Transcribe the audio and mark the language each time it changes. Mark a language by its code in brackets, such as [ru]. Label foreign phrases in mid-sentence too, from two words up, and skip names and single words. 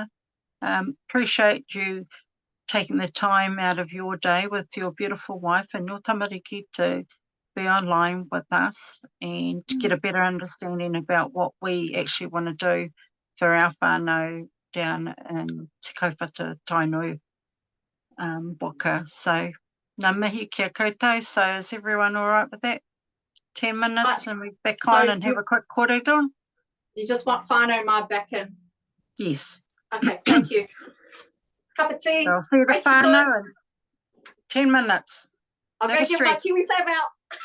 [en] Appreciate you taking the time out of your day with your beautiful wife and your tamariki to be online with us and to get a better understanding about what we actually want to do for our whānau down in Te Kaupata Tainui waka. [mi] So, ngā mihi kia koutou. [en] So is everyone all right with that? 10 minutes and we're back on and have a quick kōrero? You just want [mi] whānau mai [en] back in? Yes. Okay, thank you. Cup of tea. So I'll see the whānau in 10 minutes. I'll go get my Kiwi Save out.